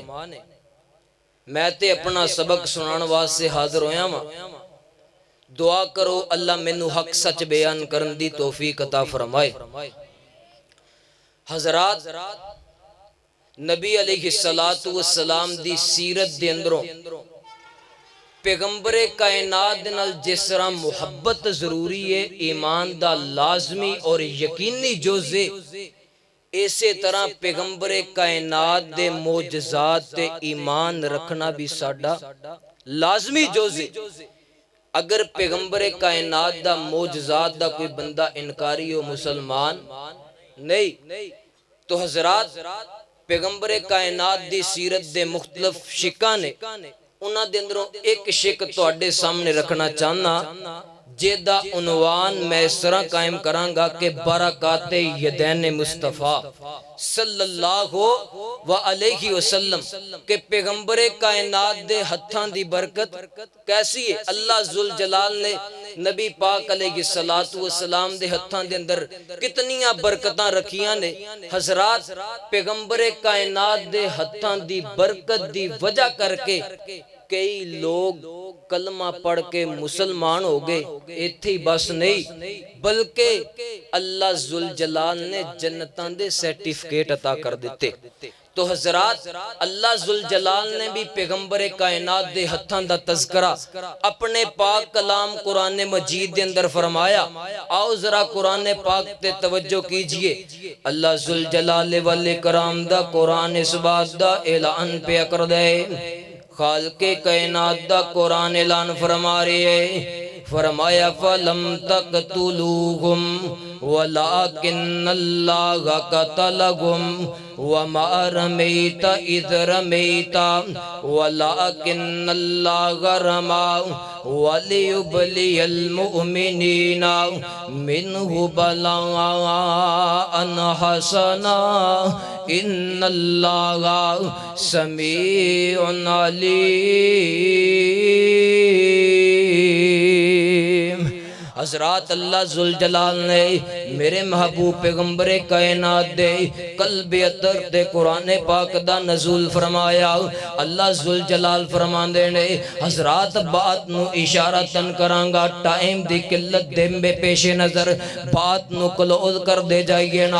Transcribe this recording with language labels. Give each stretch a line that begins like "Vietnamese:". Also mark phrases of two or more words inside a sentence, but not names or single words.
Punjabi: میں تے اپنا سبق سنان واسطے حاضر ہویا ہاں. دعا کرو اللہ مینوں حق سچ بیان کرن دی توفیق عطا فرمائے. حضرات نبی علیہ السلام دی سیرت دے اندروں پیغمبر کائنات نال جس طرح محبت ضروری ہے، ایمان دا لازمی اور یقینی جزء، اسی طرح پیغمبر کائنات دے معجزات تے ایمان رکھنا بھی ساڈا لازمی جزء. اگر پیغمبر کائنات دا معجزات دا کوئی بندہ انکاری ہو مسلمان نہیں. تو حضرات پیغمبر کائنات دی سیرت دے مختلف شکاں نے، انہاں دے اندروں ایک شک تواڈے سامنے رکھنا چاہنا جیدہ عنوان میں اس طرح قائم کروں گا کہ
Arabic: برکات یدین مصطفیٰ صلی اللہ علیہ وسلم
Punjabi: کہ پیغمبر کائنات دے ہتھاں دی برکت کیسی ہے. اللہ ذوالجلال نے نبی پاک علیہ السلام دے ہتھاں دے اندر کتنیاں برکتاں رکھیاں نے. حضرات پیغمبر کائنات دے ہتھاں دی برکت دی وجہ کر کے کئی لوگ کلمہ پڑھ کے مسلمان ہو گئے. ایتھی بس نہیں بلکہ اللہ ذوالجلال نے جنتاں دے سرٹیفکیٹ عطا کر دیتے. تو حضرات اللہ ذوالجلال نے بھی پیغمبر کائنات دے ہتھاں دا تذکرہ اپنے پاک کلام قرآن مجید دے اندر فرمایا. آؤ ذرا قرآن پاک تے توجہ کیجئے. اللہ ذوالجلال والاکرام دا قرآن اس بات دا اعلان پہ کر دے. خالق کائنات دا قرآن اعلان فرما رہی ہے.
Arabic: فرمایا فَلَمْ تَقْتُلُوهُمْ وَلَكِنَّ اللَّهَ قَتَلَهُمْ وَمَا رَمَيْتَ إِذْ رَمَيْتَ وَلَكِنَّ اللَّهَ رَمَى وَلِيُبْلِيَ الْمُؤْمِنِينَ مِنْهُ بَلَاءً حَسَنًا إِنَّ اللَّهَ سَمِيعٌ عَلِيمٌ.
Punjabi: حضرات اللہ ذوالجلال نے میرے محبوب پیغمبر کائنات دے قلب اطہر دے قرآن پاک دا نزول فرمایا. اللہ ذوالجلال فرماندے نے حضرات بات نو اشارتن کرانگا، ٹائم دی قلت دے میں پیش نظر بات نو کلوز کر دے جائیے نا.